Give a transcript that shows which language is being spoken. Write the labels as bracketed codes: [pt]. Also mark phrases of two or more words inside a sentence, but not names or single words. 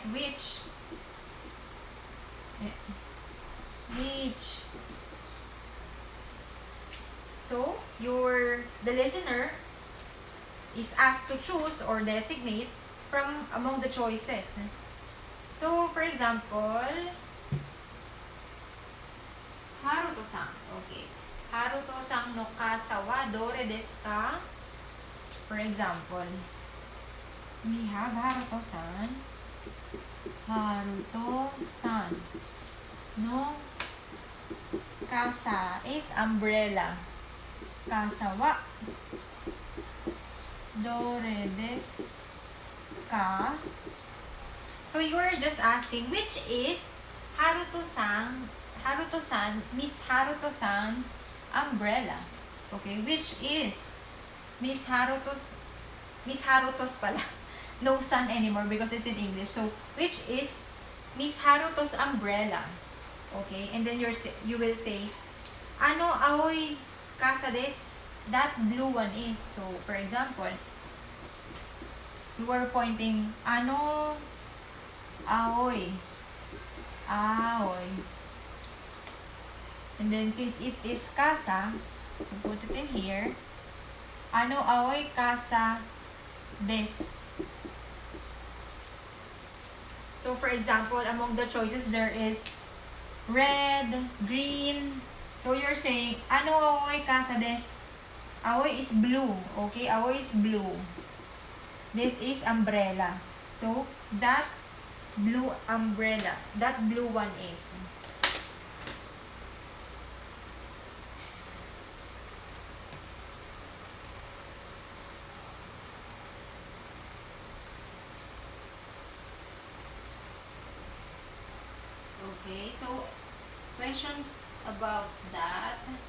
[en] Which. Which. So, the listener is asked to choose or designate from among the choices. So, for example, Haruto-san. Okay. [ja] ハルトさんの傘はどれですか? [en] For example, we have Haruto-san. [ja] ハルトさんの傘 [en] is umbrella. [ja] 傘はどれですか? [en] So you are just asking which is Miss Haruto-san's umbrella. Okay, which is Miss Haruto's pala. No sun anymore because it's in English. So which is Miss Haruto's umbrella? Okay, and then you will say, [ja] あの青い傘です? [en] That blue one is. So, for example, you are pointing, [ja] あの青い. [en] Aoy. And then, since it is kasa, you put it in here. [ja] あの青い傘です? [en] So, for example, among the choices, there is red, green. So, you're saying, [ja] あの青い傘です? [en] Aoy is blue. Okay, aoy is blue. This is umbrella. So, that blue umbrella, that blue one is. Okay, so questions about that?